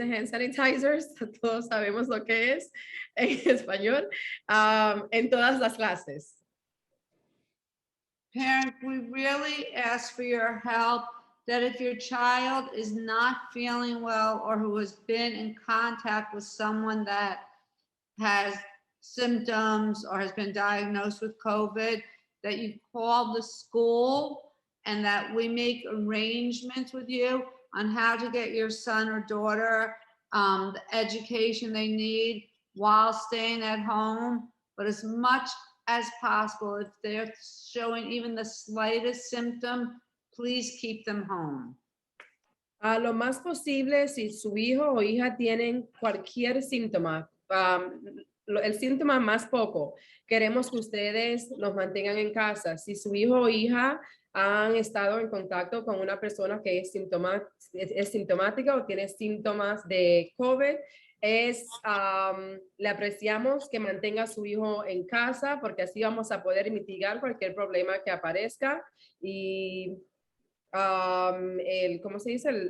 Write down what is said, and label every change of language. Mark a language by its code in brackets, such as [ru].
[es] Hand sanitizers, todos sabemos lo que es en español, en todas las clases. [en] Parents, we really ask for your help that if your child is not feeling well or who has been in contact with someone that has symptoms or has been diagnosed with COVID, that you call the school and that we make arrangements with you on how to get your son or daughter the education they need while staying at home. But as much as possible, if they're showing even the slightest symptom, please keep them home. [es] A lo más posible, si su hijo o hija tienen cualquier síntoma, el síntoma más poco, queremos que ustedes los mantengan en casa. Si su hijo o hija han estado en contacto con una persona que es sintomática o tiene síntomas de COVID, le apreciamos que mantenga a su hijo en casa porque así vamos a poder mitigar cualquier problema que aparezca y ¿cómo se dice?